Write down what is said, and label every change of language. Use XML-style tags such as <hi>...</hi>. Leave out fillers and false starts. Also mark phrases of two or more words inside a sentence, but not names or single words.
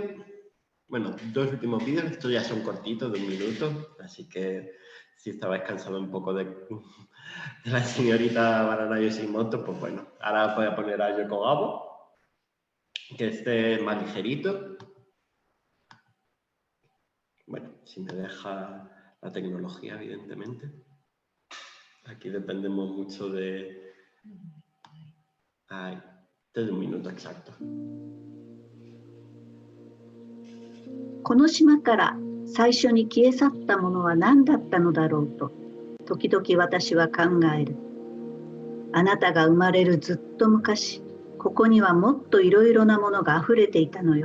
<es>Bueno, dos últimos vídeos, estos ya son cortitos, de 1 minuto, así que si estabais cansados un poco de la señorita Banana Yoshimoto, pues bueno, ahora os voy a poner a Yoko Gabo, que esté más ligerito. Bueno, si me deja la tecnología, evidentemente. Aquí dependemos mucho de... Ay, de 1 minuto exacto.</es> <ja>この島から最初に消え去ったものは何だったのだろうと、時々私は考える。あなたが生まれるずっと昔、ここにはもっといろいろなものがあふれていたのよ。</ja>